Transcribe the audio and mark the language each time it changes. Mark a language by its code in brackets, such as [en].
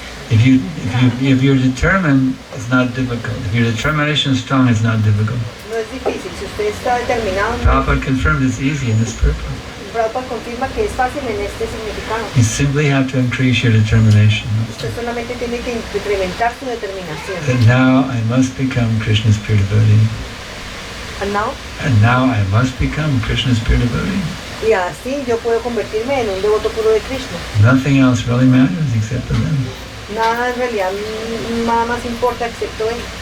[en] If you're determined, it's not difficult. If your determination is strong, it's not difficult. [es] No es difícil, si usted está determinado, [en] Prabhupada confirmed it's easy in this purpose. [es] Prabhupada confirma que es fácil en este significado. [en] You simply have to increase your determination. [es] Usted solamente tiene que incrementar su determinación. [en] That now I must become Krishna's pure devotee. And now, And now I must become Krishna's pure devotee. [es] y así yo puedo convertirme en un devoto puro de Krishna. [en] Nothing else really matters except for them. [es] Nada en realidad nada más importa excepto él.